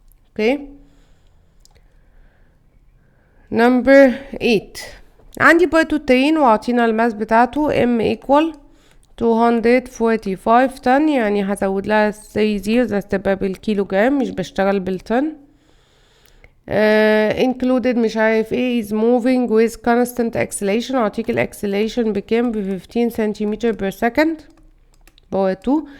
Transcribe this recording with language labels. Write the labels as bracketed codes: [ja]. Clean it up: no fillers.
[ar] اوكي نمبر 8. عندي برضو الترين وعطينا الماس بتاعته [en] m equal 245 [ar] طن، يعني هزود لها 3 zeros هتبقى بالكيلو جرام مش بشتغل بالطن. [en] included [ar] مش عارف ايه [en] is moving with constant acceleration. [ar] اعطيك الاكسليشن بكام؟ ب15 سنتيمتر per second باور 2.